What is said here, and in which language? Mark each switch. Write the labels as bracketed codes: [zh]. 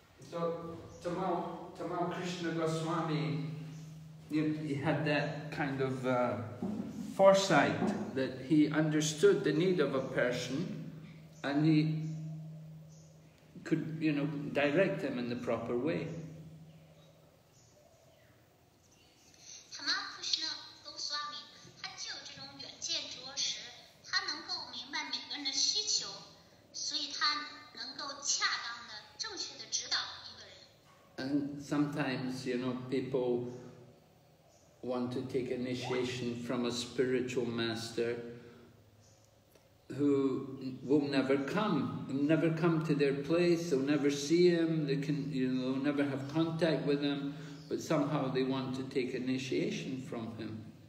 [en] So Tamal Krishna Goswami, he had that kind of foresight that he understood the need of a person, and he could, direct him in the proper way. [zh] Tamal Krishna Goswami 他就有这种远见卓识，他能够明白每个人的需求，所以他能够恰当的、正确的指导一个人。 [en] And sometimes, people want to take initiation from a spiritual master who will never come to their place, they'll never see him, they'll never have contact with him, but somehow they want to take initiation from him.